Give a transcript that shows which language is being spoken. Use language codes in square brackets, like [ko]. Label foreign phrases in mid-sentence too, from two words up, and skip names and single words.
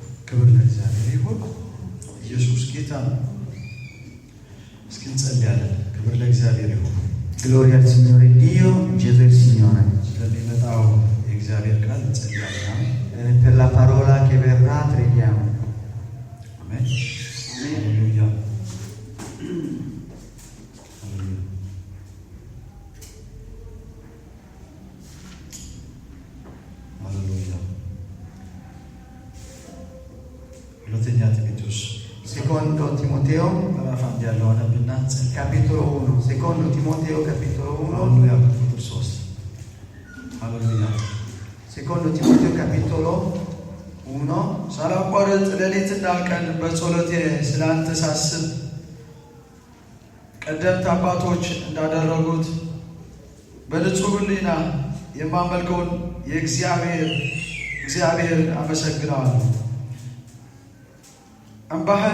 [am] ክብር ለእግዚአብሔር ይሁን። ኢየሱስ ጌታ ነው። እስኪ እንጸልያለን። ክብር ለእግዚአብሔር ይሁን። [it] Gloria al Signore Dio, Gesù è il Signore. [am] ስለሚመጣው የእግዚአብሔር ቃል እንጸልያለን። [it] Per la parola che verrà preghiamo. [am] አሜን። ሃሌሉያ። ሃሌሉያ። ሁለተኛ ጢሞቴዎስ [it] Secondo Timoteo, [am] ምዕራፍ 1 ያለውን ብና እንጸልይ። [it] capitolo 1. Secondo Timoteo, capitolo 1. [am] ሃሌሉያ። ቁጥር 3 ሃሌሉያ። [it] Secondo Timoteo, capitolo 1. [am] ሳላቋርጥ ሌሊትና ቀን በጸሎቴ ስላንተ ሳስብ ቀደምት አባቶች እንዳደረጉት በንጹህ ሕሊና የማመልከውን እግዚአብሔር አመሰግናለሁ። እንባህን